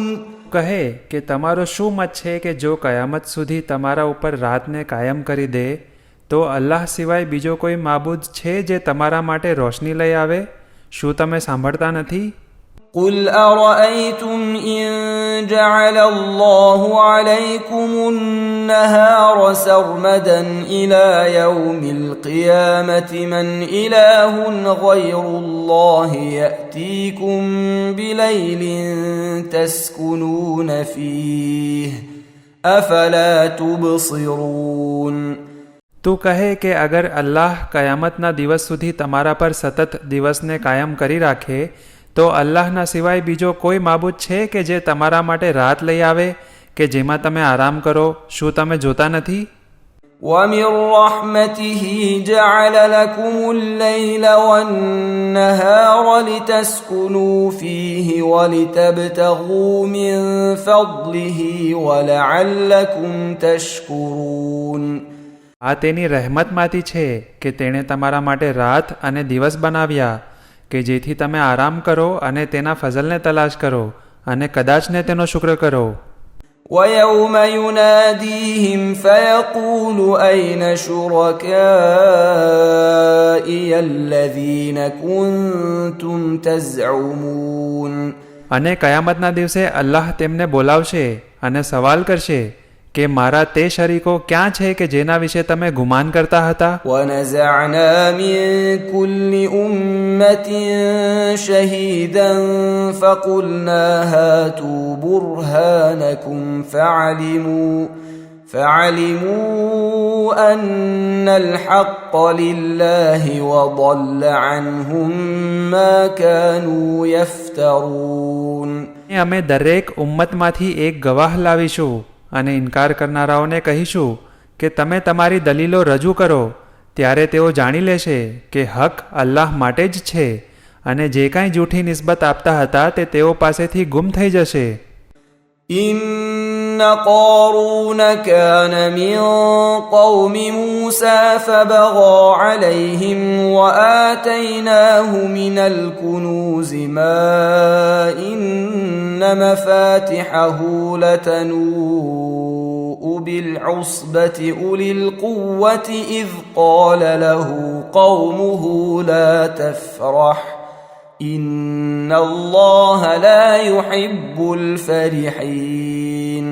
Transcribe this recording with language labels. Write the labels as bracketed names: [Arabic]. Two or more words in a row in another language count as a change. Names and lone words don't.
[Gujarati] કહે કે તમારો શું મત છે કે જો કયામત સુધી તમારા ઉપર રાતને કાયમ કરી દે તો અલ્લાહ સિવાય બીજો કોઈ માબૂદ છે જે તમારા માટે રોશની લઈ આવે? શું તમે સાંભળતા નથી? [Arabic] قل أرأيتم إن جعل الله عليكم النهار سرمدا إلى يوم القيامة من إله غير الله يأتيكم بليل تسكنون فيه أفلا تبصرون. [Gujarati] તું કહે કે અગર અલ્લાહ કયામતના દિવસ સુધી તમારા પર સતત દિવસને કાયમ કરી રાખે તો અલ્લાહના સિવાય બીજો કોઈ માબૂદ છે કે જે તમારા માટે રાત લઈ આવે કે જેમાં તમે આરામ કરો? શું તમે જોતા નથી? [Arabic] ومن رحمته جعل لكم الليل والنهار لتسكنوا فيه ولتبتغوا من فضله ولعلكم تشكرون. [Gujarati] આ તેની રહેમતમાંથી છે કે તેણે તમારા માટે રાત અને દિવસ બનાવ્યા કે જેથી તમે આરામ કરો અને તેના ફઝલને તલાશ કરો અને કદાચને તેનો શુક્ર કરો. [Arabic] ويوم يناديهم فيقول أين شركائي الذين كنتم تزعمون. [Gujarati] અને કયામતના દિવસે અલ્લાહ તેમને બોલાવશે અને સવાલ કરશે કે મારા તે શરીકો ક્યાં છે કે જેના વિશે તમે ગુમાન કરતા હતા? [Arabic] ونزعنا من كل أمة شهيدا فقلنا هاتوا برهانكم فعلموا أن الحق لله وضل عنهم ما كانوا يفترون. [Gujarati] અમે દરેક ઉમ્મતમાંથી એક ગવાહ લાવીશું અને ઇનકાર કરનારાઓને કહીશું કે તમે તમારી દલીલો રજૂ કરો. ત્યારે તેઓ જાણી લેશે કે હક અલ્લાહ માટે જ છે અને જે કાંઈ જૂઠી નિસ્બત આપતા હતા તે તેઓ પાસેથી ગુમ થઈ જશે. [Arabic] إن قارون كان من قوم موسى فبغى عليهم وآتيناه من الكنوز ما إن مفاتحه لتنوء بالعصبة أولي القوة إذ قال له قومه لا تفرح إن الله لا يحب الفرحين.